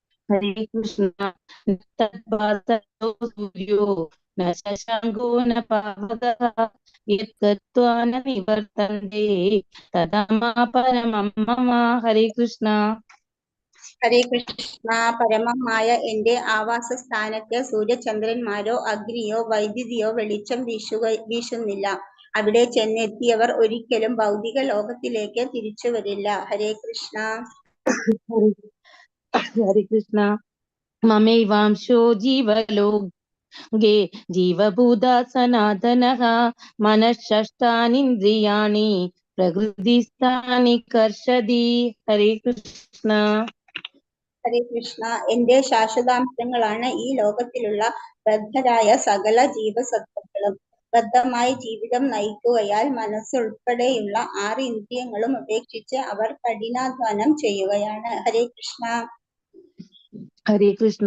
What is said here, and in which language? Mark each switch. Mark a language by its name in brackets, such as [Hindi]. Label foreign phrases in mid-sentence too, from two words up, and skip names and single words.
[Sanskrit] Hare Krishna. Tadbhasaro suryo na shashango na pavadaha yat gattva na nivartante tadama paramam mama. Hare Krishna. ഹരേ കൃഷ്ണ. [Malayalam] പരമമായ എന്റെ ആവാസ സ്ഥാനത്ത് സൂര്യചന്ദ്രന്മാരോ അഗ്നിയോ വൈദ്യുതിയോ വെളിച്ചം വീശുന്നില്ല. അവിടെ ചെന്നെത്തിയവർ ഒരിക്കലും ഭൗതിക ലോകത്തിലേക്ക് തിരിച്ചു വരില്ല. [Sanskrit] ഹരേ കൃഷ്ണ. Hare Krishna. Mamevamsho ജീവലോകേ ജീവഭൂത സനാതനഃ മനഃഷഷ്ടാനീന്ദ്രിയാണി പ്രകൃതിസ്ഥാനി കർഷതി. ഹരേ കൃഷ്ണ. ഹരേ കൃഷ്ണ. [Malayalam] എന്റെ ശാശ്വതാംശങ്ങളാണ് ഈ ലോകത്തിലുള്ള ബദ്ധരായ സകല ജീവസത്വങ്ങളും. ബദ്ധമായി ജീവിതം നയിക്കുകയാൽ മനസ്സുൾപ്പെടെയുള്ള 6 ഇന്ദ്രിയങ്ങളും ഉപേക്ഷിച്ച് അവർ കഠിനാധ്വാനം ചെയ്യുകയാണ്. [Sanskrit] ഹരേ കൃഷ്ണ. ഹരേ കൃഷ്ണ.